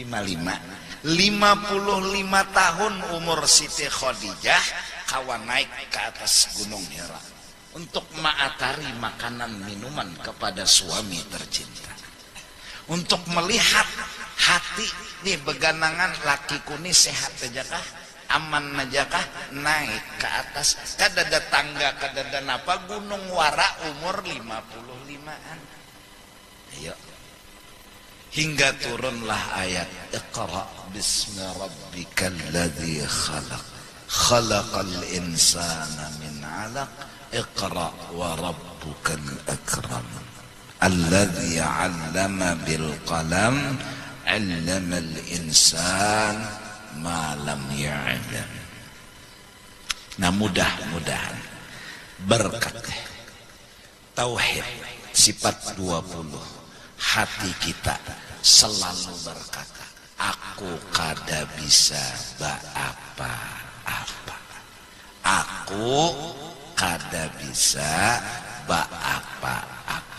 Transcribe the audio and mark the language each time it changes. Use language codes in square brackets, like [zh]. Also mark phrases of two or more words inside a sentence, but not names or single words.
[bjn] 55 tahun umur Siti Khadijah kawan naik ke atas Gunung Hira untuk mengatari makanan minuman kepada suami tercinta, untuk melihat hati di beganangan lakiku ini sehat ajakah, aman ajakah, naik ke atas kadada tangga kadada napa gunung wara umur 55-an. Ayo hingga turunlah ayat [ar] اقرأ باسم ربك الذي خلق خلق الإنسان من علق اقرأ وربك الأكرم الذي علم بالقلم علم الإنسان ما لم يعلم. [bjn] Nah, mudah-mudahan berkat tauhid sifat 20 hati kita selalu berkata, aku kada bisa apa-apa, aku kada bisa apa-apa.